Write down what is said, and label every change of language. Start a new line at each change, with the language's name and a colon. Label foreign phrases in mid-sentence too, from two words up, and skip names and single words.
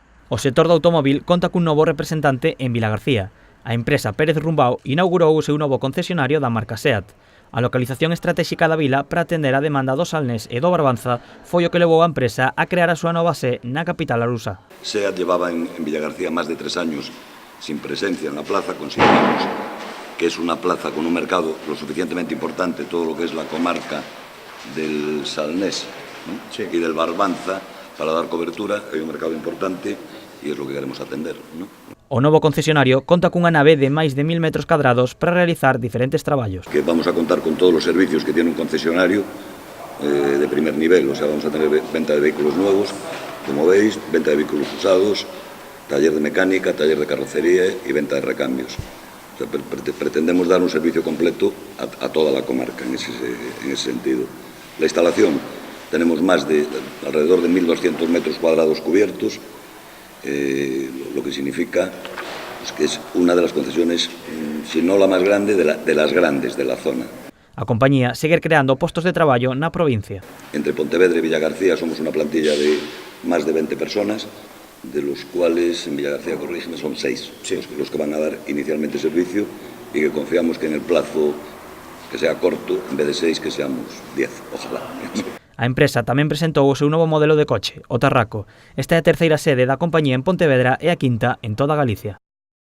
Galician: O sector do automóvil conta cun novo representante en Vilagarcía. A empresa Pérez Rumbao inaugurou o seu novo concesionario da marca SEAT. A localización estratégica da vila para atender a demanda do Salnés e do Barbanza foi o que levou a empresa a crear a súa nova sede na capital alusa.
Spanish: SEAT llevaba en Vilagarcía más de 3 años sin presencia en la plaza. Consideramos que es una plaza con un mercado lo suficientemente importante, todo lo que es la comarca del Salnés, ¿no? Sí. Y del Barbanza, para dar cobertura. Hay un mercado importante y es lo que queremos atender, ¿no?
Galician: O novo concesionario conta cunha nave de máis de 1000 metros cadrados para realizar diferentes traballos.
Spanish: Que vamos a contar con todos los servicios que tiene un concesionario de primer nivel, o sea, vamos a tener venta de vehículos nuevos, como veis, venta de vehículos usados, taller de mecánica, taller de carrocería y venta de recambios. O sea, pretendemos dar un servicio completo a toda la comarca en ese sentido. La instalación, tenemos más de alrededor de 1200 metros cuadrados cubiertos, lo que significa pues, que es una de las concesiones, si no la más grande, de las grandes de la zona.
Galician: A compañía segue creando postos de traballo na provincia.
Spanish: Entre Pontevedra y Villagarcía somos una plantilla de más de 20 personas, de los cuales en Villagarcía, corrígeme, son 6 sí. los que van a dar inicialmente servicio y que confiamos que en el plazo que sea corto, en vez de 6, que seamos 10, ojalá.
Galician: A empresa tamén presentou o seu novo modelo de coche, o Tarraco. Esta é a terceira sede da compañía en Pontevedra e a quinta en toda Galicia.